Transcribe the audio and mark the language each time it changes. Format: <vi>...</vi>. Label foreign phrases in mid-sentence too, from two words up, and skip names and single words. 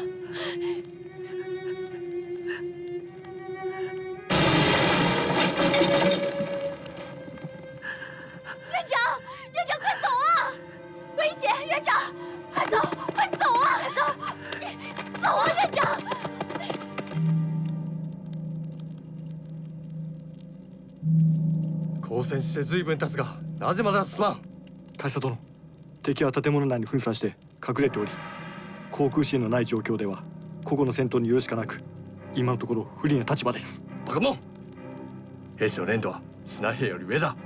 <zh>院长，快走啊！危险！院长，快走，快走啊！走啊，院长！</zh> <ja>交戦して随分経つが、なぜまだ進まん？大佐殿、敵は建物内に分散して隠れており、航空支援のない状況では個々の戦闘によるしかなく、今のところ不利な立場です。バカモン！兵士の連度はシナ兵より上だ。</ja>